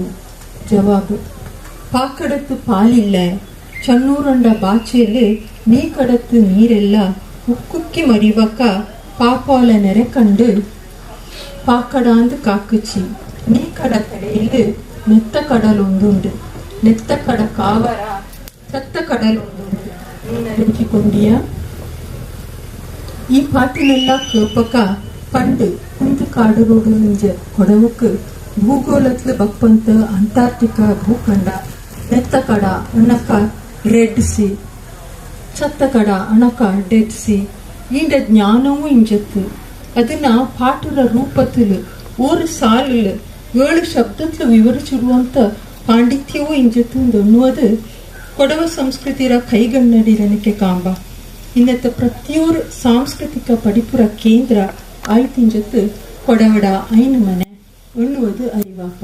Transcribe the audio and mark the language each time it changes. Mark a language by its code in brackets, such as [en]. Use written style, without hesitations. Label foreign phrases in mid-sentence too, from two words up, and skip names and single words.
[kfa] ಜವಾಬು ಪಾಕಡತ್ತು ಪಾಲಿಲ್ಲ ಚನ್ನೂರಂಡ ಬಾಚೆಯಲ್ಲಿ ನೀ ಕಡತ್ತು ನೀರೆಲ್ಲ ಉಕ್ಕುಕ್ಕಿ ಮರಿವಕ್ಕ ಪಾಪಾಲ ನೆರೆ ಕಂಡು ಪಾಕಡ ಅಂದು ಕಾಕುಚಿ ನೀ ಕಡ ತಡೆಯಲ್ಲಿ ನೆತ್ತ ಕಡಲೊಂದುಂಡು ನೆತ್ತ ಕಡ ಕಾವರ ಸತ್ತ ಕಡಲೊಂದುಂಡು ನೀನರಿಂಚಿಕೊಂಡಿಯ. ಈ ಪಾಟಿನೆಲ್ಲ ಕೇಪಕ ಪಂಡು ಕುಂದು ಕಾಡುರೋಡು ನಿಂಜ ಕೊಡವಕ್ಕೆ ಭೂಗೋಳತ್ಲು ಬಪ್ಪಂತ ಅಂಟಾರ್ಟಿಕಾ ಭೂಖಂಡ ನೆತ್ತ ಕಡ ಅಣಕ ರೆಡ್ ಸಿ ಚತ್ತ ಕಡ ಅಣಕ ಡೆಡ್ ಸಿ ಈಂಡ ಜ್ಞಾನವೂ ಇಂಜತ್ತು. ಅದನ್ನ ಪಾಟುರ ರೂಪತ್ತಲು ಓರು ಸಾಲು ಏಳು ಶಬ್ದತ್ಲು ವಿವರಿಸಿರುವಂತ ಪಾಂಡಿತ್ಯವೂ ಇಂಜತ್ತು ಅನ್ನುವುದು ಕೊಡವ ಸಂಸ್ಕೃತಿರ ಕೈಗನ್ನಡಿರನಿಕೆ ಕಾಂಬ. ಇನ್ನತ್ತ ಪ್ರತಿಯೊರು ಸಾಂಸ್ಕೃತಿಕ ಪಡಿಪುರ ಕೇಂದ್ರ ಆಯ್ತಿಂಜತ್ತು ಕೊಡವಡ ಐನು ಮನೆ ಎನ್ನುವುದು ಅರಿವಾಪ.